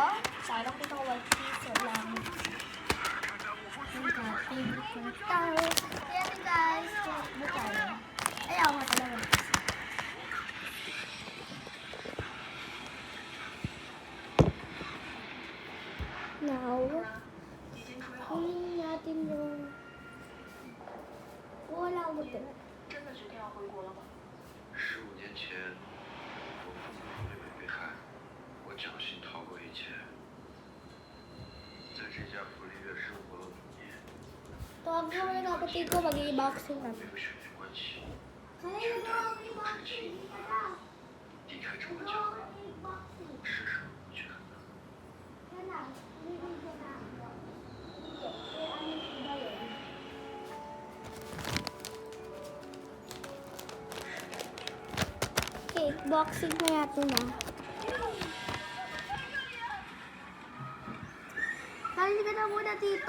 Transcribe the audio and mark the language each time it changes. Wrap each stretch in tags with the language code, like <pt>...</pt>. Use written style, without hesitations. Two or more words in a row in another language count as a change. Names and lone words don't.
<tl>Sayang ko ito 1 piso lang. Yan guys, tumakbo tayo. Ayaw nga talaga. Now, kunin natin yung... Wala ako dito.</tl> <zh>真的决定要回国了吗？15年前，我父母和妹妹被害，我侥幸逃过一劫，在这家福利院生活了5年。</zh> <tl>Tawag mo yung kapatid ko, mag-i-boxing</tl> <zh>没</zh> <tl>natin.</tl> <zh>有血缘关系，却带着不知情，离开这么久，是什么不觉得？</zh> <tl>Okay, boxing na natin Halika ka na muna dito.</tl>